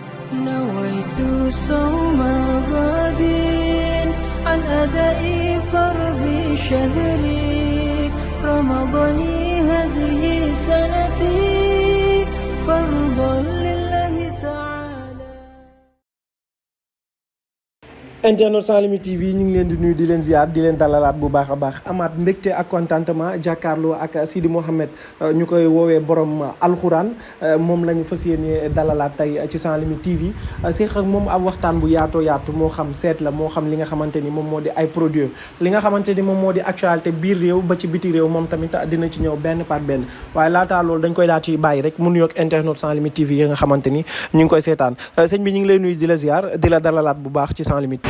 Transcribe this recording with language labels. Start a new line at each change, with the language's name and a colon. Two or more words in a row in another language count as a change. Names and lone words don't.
Arabic: نويت صوم غد عن أداء فرض شهري رمضان هذه سنتي فرضا لله تعالى.
Wolof: Internet Sans Limites TV ñu ngi leen di nuyu di leen ziar di leen dalalaat bu baax a baax amaat mbégte ak contentement jàkkaarloo ak Sidi Mohamed ñu koy woowee borom alxuraan moom la ñu fas yéene dalalaat tey ci Sans Limites TV seex ak moom ab waxtaan bu yaatoo yaatu moo xam seet la moo xam li nga xamante ni moom moo di ay produits li nga xamante ni moom moo di actualité biir réew ba ci biti réew moom tamit dina ci ñëw benn par benn waaye laataa loolu dañ koy daal ci bàyyi rek mu nuyoog Internet Sans Limites TV yi nga xamante ni ñu ngi koy seetaan sëñ bi ñu ngi lay nuyu di la ziar di la dalalaat bu baax ci Sans Limites TV.